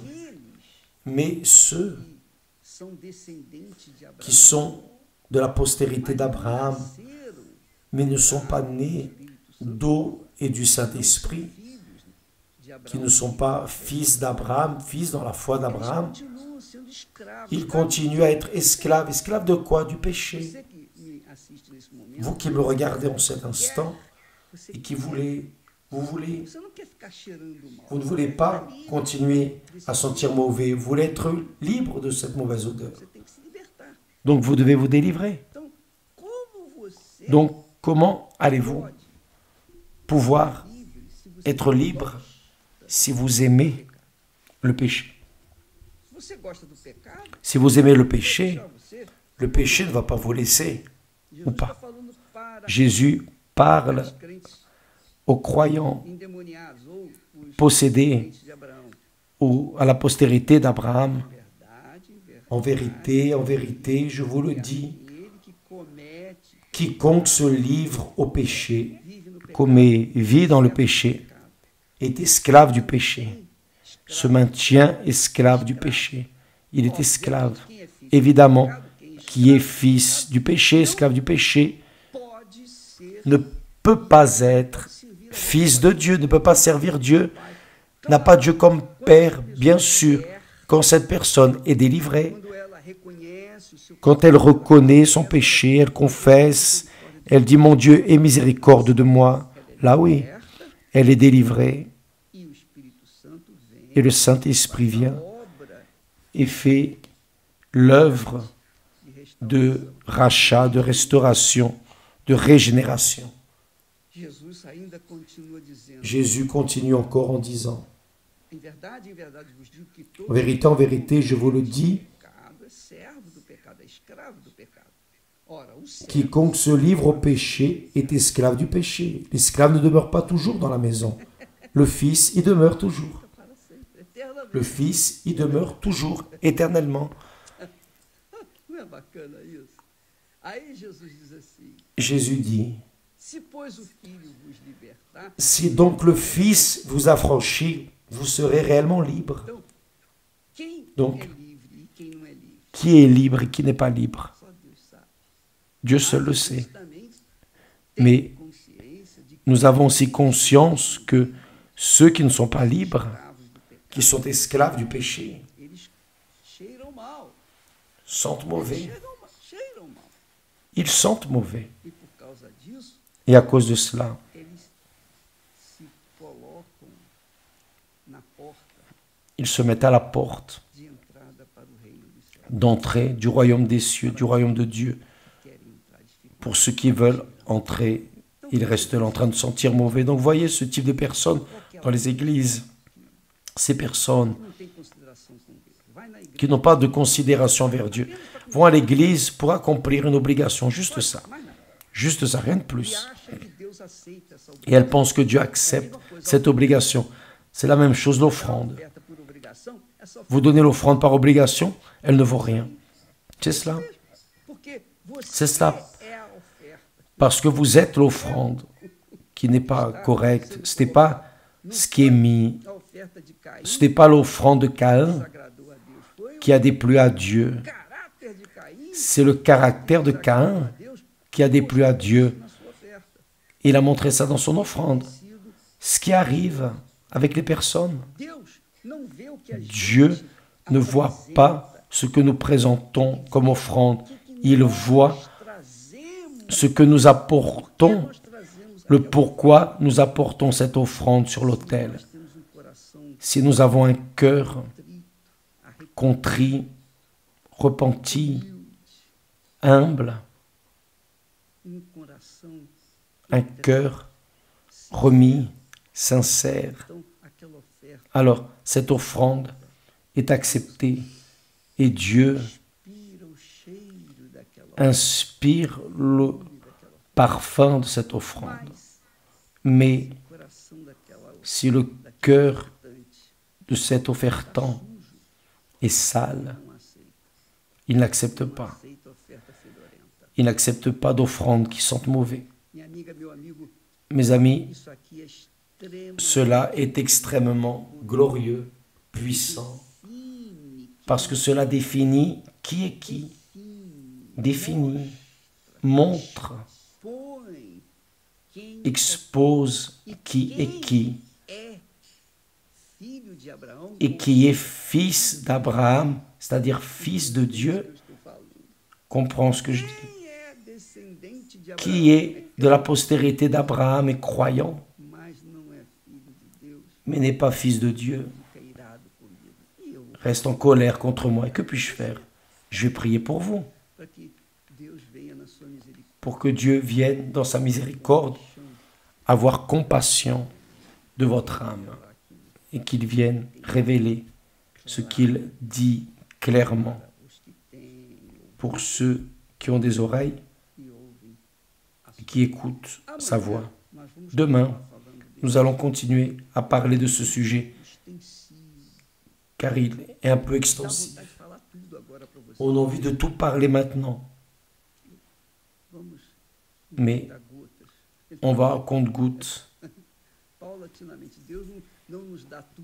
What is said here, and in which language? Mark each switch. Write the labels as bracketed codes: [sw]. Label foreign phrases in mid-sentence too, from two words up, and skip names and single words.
[fr] Mais ceux qui sont de la postérité d'Abraham, mais ne sont pas nés d'eau et du Saint-Esprit, qui ne sont pas fils d'Abraham, fils dans la foi d'Abraham, [pt] sendo escravo. [fr] Il continue à être esclave. Esclave de quoi? Du péché. [pt] Você que me assiste nesse momento, [fr] Vous qui me regardez en cet instant [pt] você [fr] et qui voulez, [pt] você não quer ficar cheirando mal. [fr] vous ne voulez pas continuer à sentir mauvais. Vous voulez être libre de cette mauvaise odeur. [pt] Você tem que se libertar. [fr] Donc vous devez vous délivrer. [pt] Então, como você [fr] Donc comment allez-vous [pt] pode [fr] pouvoir [pt] ser livre se você [fr] être libre si vous aimez le péché? [pt] Se você gosta do pecado, [fr] Si vous aimez le péché, [pt] deixar você, [fr] le péché ne va pas vous laisser. [pt] Jesus [fr] pas. [pt] está falando para [fr] Jésus parle [pt] os crentes [fr] aux croyants [pt] endemoniados ou os [fr] possédés [pt] crentes de Abraão. [fr] ou à la postérité d'Abraham. [pt] Verdade, [fr] En vérité, je vous le dis, [pt] aquele que comete, [fr] quiconque se livre au péché, [pt] vive no pecado, [fr] vit dans le péché, est esclave du péché, se maintient esclave du péché. Il est esclave. [pt] quem é filho [fr] Évidemment, [pt] do pecado, quem [fr] qui est fils du péché, esclave du péché, [pt] pode ser [fr] ne peut pas être fils de Dieu, ne peut pas servir Dieu, n'a pas Dieu comme Père, bien sûr, quand cette personne est délivrée, [pt] quando ela reconhece o seu [fr] quand elle reconnaît son péché, elle confesse, elle dit, mon Dieu, aie miséricorde de moi. Là oui, elle est délivrée [pt] e o Espírito Santo vem, [fr] et le Saint-Esprit vient [pt] obra [fr] et fait l'œuvre [pt] de restauração. [fr] de rachat, de restauration, de régénération. [pt] Jesus ainda continua dizendo, [fr] Jésus continue encore en disant, [pt] em verdade, vos digo que todo [fr] en vérité, je vous le dis, [pt] pecado é servo do pecado, é escravo do pecado. Ora, o servo [fr] quiconque se livre au péché est esclave du péché. L'esclave ne demeure pas toujours dans la maison. Le Fils y demeure toujours. [pt] para sempre, eternamente. [fr] Le Fils y demeure toujours, éternellement. [pt] Não é bacana isso? Aí Jesus diz assim, [fr] Jésus dit, [pt] se pois o Filho vos libertar, [fr] si donc le Fils vous affranchit, vous serez réellement libre. [pt] então, quem [fr] Donc, [pt] é livre e quem não é livre? [fr] Qui est libre et qui n'est pas libre? [pt] Só Deus sabe. [fr] Dieu seul le sait. [pt] Mas também [fr] Mais [pt] tem consciência de que [fr] nous avons aussi conscience que ceux qui ne sont pas libres, [pt] escravos do pecado, [fr] qui sont esclaves du péché, [pt] eles cheiram mal. [fr] sentent mauvais. [pt] Cheiram mal. [fr] Ils sentent mauvais. [pt] E por causa disso, [fr] Et à cause de cela, [pt] eles se colocam na porta [fr] ils se mettent à la porte [pt] de entrada para o reino dos céus. [fr] d'entrée du royaume des cieux, du royaume de Dieu. [pt] Querem entrar, eles ficam. [fr] Pour ceux qui veulent entrer, ils restent là en train de sentir mauvais. Donc voyez ce type de personnes dans les églises. Ces personnes [pt] Não tem consideração com Deus. Vai na igreja. [fr] qui n'ont pas de considération envers Dieu vont à l'église pour accomplir une obligation. Juste ça. [pt] Mais nada. [fr] Juste ça, rien de [pt] E [fr] plus. [pt] acha que Deus aceita essa [fr] Et elles pensent que Dieu accepte cette obligation. C'est la même chose l'offrande. [pt] oferta por obrigação. É só [fr] Vous donnez l'offrande par obligation, elle ne vaut rien. C'est cela. [pt] porque você [fr] C'est cela. [pt] é a oferta. [fr] Parce que vous êtes l'offrande qui n'est pas correcte. Ce n'est pas ce qui est mis. [pt] A oferta de Caim [fr] Ce n'est pas l'offrande de Caïn [pt] agradou a Deus. Foi [fr] qui a déplu à Dieu. [pt] o caráter de Caim [fr] C'est le caractère de Caïn [pt] a Deus [fr] qui a déplu à Dieu. [pt] na sua oferta. [fr] Il a montré ça dans son offrande. [pt] Sido, [fr] Ce qui arrive avec les personnes. [pt] Deus não vê o que a [fr] Dieu [pt] gente [fr] ne voit pas ce que nous présentons comme offrande. Il voit [pt] trazemos, [fr] ce que nous apportons, [pt] nós trazemos [fr] le pourquoi nous apportons cette offrande sur l'autel. [pt] nós temos coração [fr] Si nous avons un cœur [pt] trito, [fr] contrit, repenti, [pt] humilde, [fr] humble, [pt] coração, [fr] un cœur remis, sincère, [pt] então aquela oferta [fr] alors cette offrande est acceptée et Dieu [pt] inspira o cheiro daquela [fr] inspire le parfum de cette offrande. [pt] mas [fr] Mais [pt] o coração daquela [fr] si le cœur [pt] ofertante [fr] de cet offertant est sale, [pt] não aceita, [fr] il n'accepte pas. [pt] aceita a oferta fedorenta. [fr] Il n'accepte pas d'offrande qui sentent mauvais. [pt] Minha amiga, meu amigo, [fr] Mes amis, [pt] isso aqui é extremo, [fr] cela est extrêmement glorieux, puissant, fine, parce que cela définit qui est qui, fine, définit, montre, [pt] põe quem [fr] expose qui est qui, [pt] é filho de Abraão, [fr] et qui est fils d'Abraham, c'est-à-dire fils de Dieu, comprend ce que je dis. [pt] Quem é descendente de [fr] Qui [pt] Abraão, [fr] est de la postérité d'Abraham et croyant, [pt] mas não é filho de Deus, [fr] mais n'est pas fils de Dieu, [pt] fica irado comigo. E eu, [fr] reste en colère contre moi. Et que puis-je faire? Je vais prier pour vous, [pt] para que Deus venha na sua misericórdia, [fr] pour que Dieu vienne dans sa miséricorde avoir compassion de votre âme et qu'il vienne révéler ce qu'il dit clairement [pt] os que têm [fr] pour ceux qui ont des oreilles [pt] e ouvem. [fr] et qui écoutent sa voix. [pt] Nós vamos [fr] Demain, [pt] continuar falando desse [fr] nous allons continuer à parler de ce sujet [pt] extensivo. [fr] car il est un peu [pt] Dá [fr] extensif. [pt] vontade de falar tudo agora para você. [fr] On a envie de tout parler maintenant, [pt] Vamos [fr] mais [pt] dar gotas. [fr] on va à compte-gouttes, [pt] Paulatinamente. Deus não nos dá tudo.